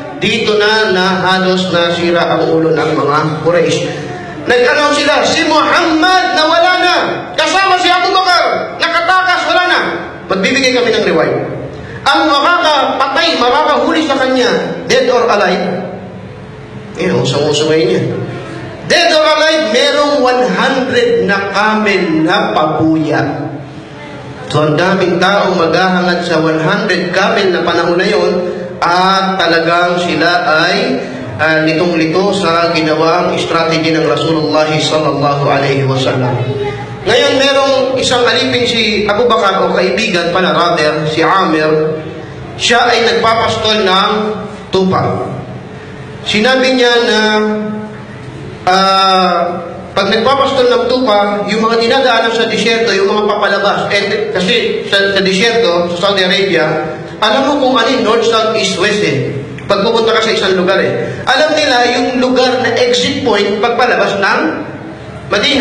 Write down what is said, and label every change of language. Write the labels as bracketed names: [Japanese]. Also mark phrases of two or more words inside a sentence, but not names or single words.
[Filipino] Dito na halos nasira ang ulo ng mga Quraysh. nag-announce sila, si Muhammad nawala na, kasama si Abu Bakar, nakatakas, wala na. Magbibigay kami ng reward. Ang makakapatay, makakahuli sa kanya, [English] dead or alive, [Filipino] usang-uso ngayon yan. [English] Dead or alive, [Filipino] merong 100 na camel na pabuya. So, ang daming taong maghahangad sa 100 camel na panahon na yon, at talagang sila ay litong-lito sa ginawang strategy ng Rasulullah [Arabic] صلى الله عليه وسلم. [Filipino] Ngayon, merong isang alipin si Abu Bakar, o kaibigan pala rather, si Amir. Siya ay nagpapastol ng tupa. Sinabi niya na pag nagpapastol ng tupa, yung mga dinadaanan sa disyerto, yung mga papalabas, kasi sa disyerto, sa Saudi Arabia, alam mo kung ano [English] north, south, east, west [Filipino] Pag pupunta ka sa isang lugar alam nila yung lugar na [English] exit point [Filipino] pagpalabas ng Madina.